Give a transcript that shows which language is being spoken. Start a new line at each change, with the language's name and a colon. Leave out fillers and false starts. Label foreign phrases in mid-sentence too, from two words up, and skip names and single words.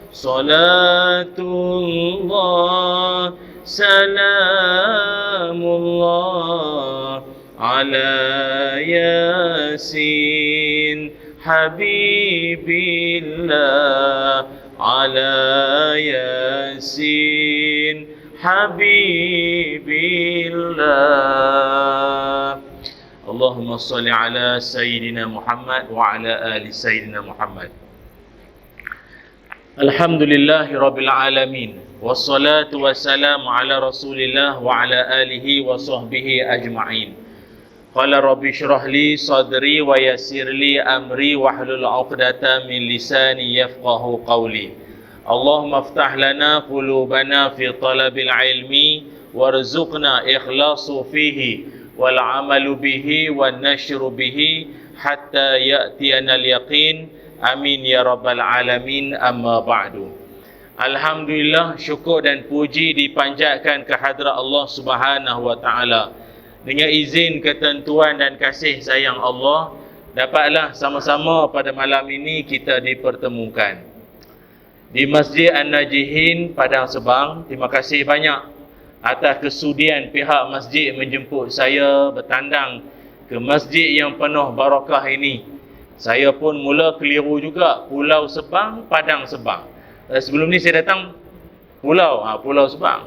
Arabic: صلاة الله سلام الله على يس حبيب الله. على يس حبيب الله. اللهم صل على سيدنا محمد وعلى آل سيدنا محمد. الحمد لله رب العالمين. والصلاة والسلام على رسول الله وعلى آله وصحبه أجمعين. قال رب اشرح لي صدري ويسر لي أمري واحلل عقدة من لساني يفقهوا قولي. اللهم افتح لنا قلوبنا في طلب العلم وارزقنا الإخلاص فيه والعمل به والنشر به حتى يأتينا اليقين. آمين يا رب العالمين. أما بعد. Alhamdulillah,
Malay: syukur dan puji dipanjatkan ke hadrat Allah
Arabic: سبحانه وتعالى.
Malay: Dengan izin, ketentuan dan kasih sayang Allah, dapatlah sama-sama pada malam ini kita dipertemukan di Masjid An-Najihin, Padang Sebang. Terima kasih banyak atas kesudian pihak masjid menjemput saya bertandang ke masjid yang penuh barakah ini. Saya pun mula keliru juga, Pulau Sebang, Padang Sebang. Sebelum ni saya datang Pulau Sebang.